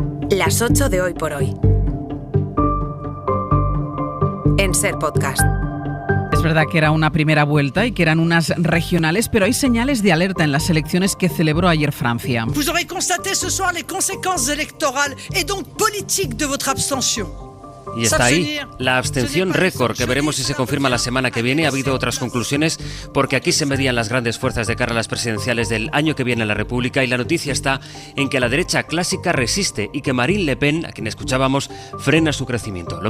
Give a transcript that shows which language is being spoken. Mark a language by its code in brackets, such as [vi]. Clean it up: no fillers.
[es] Las 8 de Hoy por Hoy. En Ser Podcast. Es verdad que era una primera vuelta y que eran unas regionales, pero hay señales de alerta en las elecciones que celebró ayer Francia. [fr] Vous aurez constaté ce soir les conséquences électorales et donc politiques de votre abstention. [es] Y está ahí, la abstención récord, que veremos si se confirma la semana que viene. Ha habido otras conclusiones, porque aquí se medían las grandes fuerzas de cara a las presidenciales del año que viene en la República, y la noticia está en que la derecha clásica resiste y que Marine Le Pen, a quien escuchábamos, frena su crecimiento.